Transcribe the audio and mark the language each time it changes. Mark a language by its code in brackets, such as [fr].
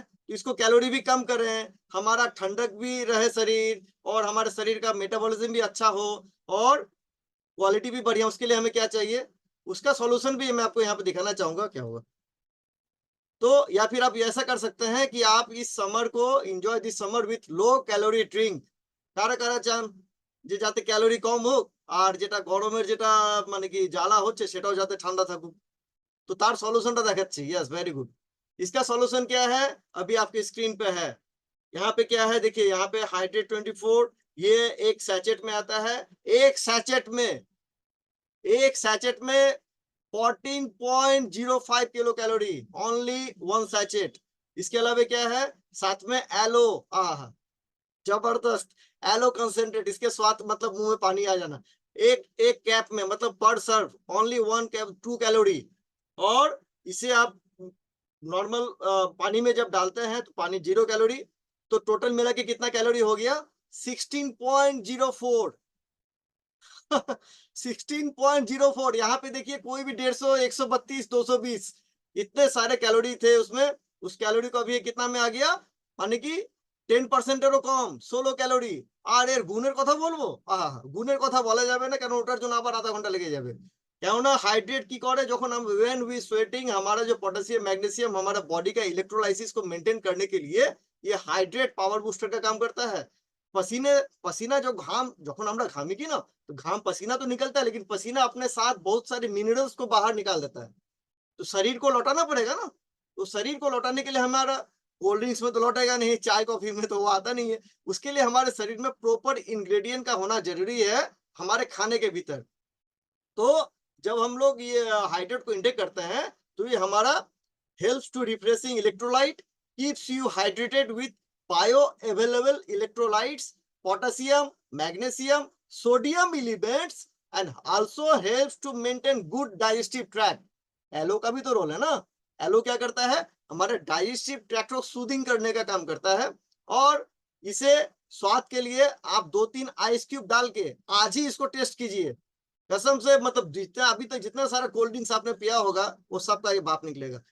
[hi] तो इसको कैलोरी भी कम कर रहे हैं, हमारा ठंडक भी रहे शरीर, और हमारे शरीर का मेटाबॉलिज्म भी अच्छा हो, और क्वालिटी भी बढ़िया। उसके लिए हमें क्या चाहिए? उसका सॉल्यूशन भी मैं आपको यहाँ पे दिखाना चाहूंगा क्या होगा। तो या फिर आप ऐसा कर सकते हैं कि आप इस समर को [en] enjoy this summer with low calorie drink, [hi] कारा कारा चान। [bn] যে যাতে ক্যালোরি কম হোক আর যেটা গরমের যেটা মানে কি জ্বালা হচ্ছে সেটাও যাতে ঠান্ডা থাকুক। [hi] तो तार सॉल्यूशन [bn] देखाচ্ছি। [hi] Yes very good. इसका सॉल्यूशन क्या है? अभी आपके स्क्रीन पे है। यहाँ पे क्या है देखिए, यहाँ पे हाइड्रेट 24 ये एक सैचेट में आता है। एक सैचेट में एक सैचेट में 14.05 kilo calorie, only one sachet. इसके अलावा क्या है साथ में एलो, आहा जबरदस्त एलो कंसेंट्रेट, इसके स्वाद मतलब मुंह में पानी आ जाना। एक एक कैप में मतलब पर सर्व ओनली वन कैप 2 कैलोरी। और इसे आप नॉर्मल पानी में जब डालते हैं तो पानी 0 कैलोरी। तो टोटल मिला के कितना कैलोरी हो गया 16.04। 16.04। यहाँ पे देखिए कोई भी 150, 132, 220 इतने सारे कैलोरी थे उसमें। उस कैलोरी को अभी कितना में आ गया माने कि [bn] 10%-এরও কম 16 ক্যালোরি। আর এর গুণের কথা বলবো, আহা গুণের কথা বলা যাবে না, কারণ ওটার জন্য আবার আধা ঘন্টা লেগে যাবে। কেননা [hi] हाइड्रेट की करे যখন हम [en] when we sweating [hi] हमारा जो पोटेशियम मैग्नीशियम हमारा बॉडी का इलेक्ट्रोलाइसिस को मेंटेन करने के लिए ये हाइड्रेट पावर बूस्टर का काम करता है। पसीने पसीना जो घाम [bn] যখন আমরা ঘামি কি না, [hi] तो घाम पसीना तो निकलता है लेकिन पसीना अपने साथ बहुत सारे मिनरल्स को बाहर निकाल देता है। तो शरीर को लौटाना पड़ेगा ना। तो शरीर को लौटाने के लिए हमारा कोल्ड ड्रिंक्स में तो लौटेगा नहीं, चाय कॉफी में तो वो आता नहीं है। उसके लिए हमारे शरीर में प्रॉपर इंग्रेडिएंट का होना जरूरी है हमारे खाने के भीतर। तो जब हम लोग ये हाइड्रेट को इंटेक करते हैं तो ये हमारा [en] helps to refreshing electrolyte, keeps you hydrated with bioavailable electrolytes, potassium, magnesium, sodium elements, and also helps to maintain good digestive tract। [hi] Yellow का भी तो रोल है ना। एलो क्या करता है हमारे डाइजेस्टिव ट्रैक्ट को सूदिंग करने का काम करता है। और इसे स्वाद के लिए आप 2-3 आइस क्यूब डाल के आज ही इसको टेस्ट कीजिए। कसम से मतलब जितना अभी तक जितना सारा कोल्ड ड्रिंक्स आपने पिया होगा वो सब का ये बाप निकलेगा।